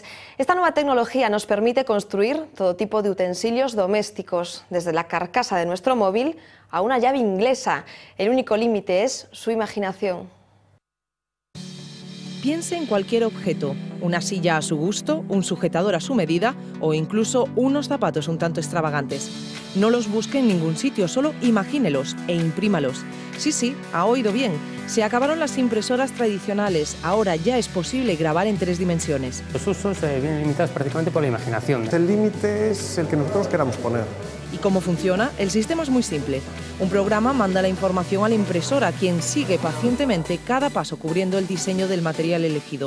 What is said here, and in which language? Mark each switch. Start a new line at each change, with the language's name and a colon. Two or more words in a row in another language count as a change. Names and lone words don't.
Spanish: Esta nueva tecnología nos permite construir todo tipo de utensilios domésticos, desde la carcasa de nuestro móvil a una llave inglesa. El único límite es su imaginación. Piense en cualquier objeto, una silla a su gusto, un sujetador a su medida o incluso unos zapatos un tanto extravagantes. No los busque en ningún sitio, solo imagínelos e imprímalos. Sí, ha oído bien. Se acabaron las impresoras tradicionales, ahora ya es posible grabar en 3 dimensiones. Los usos vienen limitados prácticamente por la imaginación. El límite es el que nosotros queramos poner. ¿Y cómo funciona? El sistema es muy simple. Un programa manda la información a la impresora, quien sigue pacientemente cada paso cubriendo el diseño del material elegido.